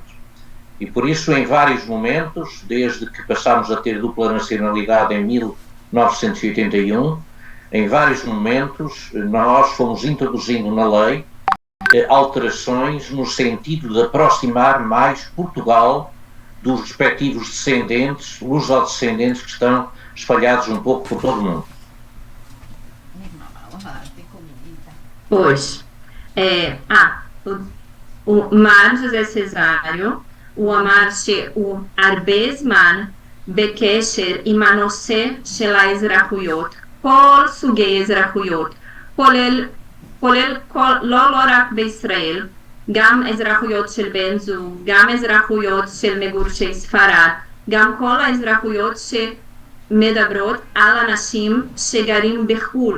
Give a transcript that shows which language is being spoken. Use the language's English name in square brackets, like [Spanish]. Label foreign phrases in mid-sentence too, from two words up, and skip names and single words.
[Portuguese] E por isso, em vários momentos, desde que passámos a ter dupla nacionalidade em 1981, em vários momentos nós fomos introduzindo na lei alterações no sentido de aproximar mais Portugal dos respectivos descendentes, lusodescendentes que estão espalhados um pouco por todo o mundo. Pois, o [Hebrew] מר ז'וזה סזריו, הוא אמר שהוא הרבה זמן בקשר עם הנושא של האזרחויות, כל סוגי אזרחויות, כולל לא רק בישראל, גם אזרחויות של בן זוג, גם אזרחויות של מגורשי ספרד, גם כל האזרחויות שמדברות על אנשים שגרים בחו"ל,